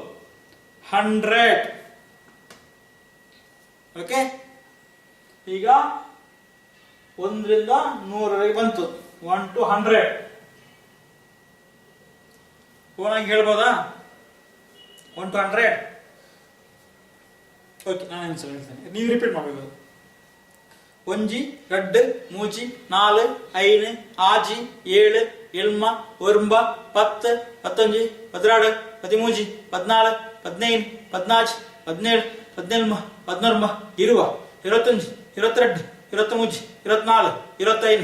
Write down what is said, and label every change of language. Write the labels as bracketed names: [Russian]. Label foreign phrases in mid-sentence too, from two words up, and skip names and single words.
[Kannada] ಓಕೆ, ಈಗ 1 ರಿಂದ 100 ಬಂತು. 1 to 100 ಫೋನಾಗಿ ಹೇಳ್ಬೋದಾ? 1 to 100. ಓಕೆ, ನಾನು ಆನ್ಸರ್ ಹೇಳ್ತೇನೆ, ನೀವು ರಿಪೀಟ್ ಮಾಡಬೇಕು. [Tulu] ಒಂಜಿ, ರಡ್ಡು, ಮೂಜಿ, ನಾಲು, ಐನು, ಆಜಿ, ಏಳು, ಎಲ್ಮ, ಒರ್ಂಬ, 10, 11, 12, 13, 14, 15, 14, 17, 17, 19, 20, 21, 22, 23, 24, 25,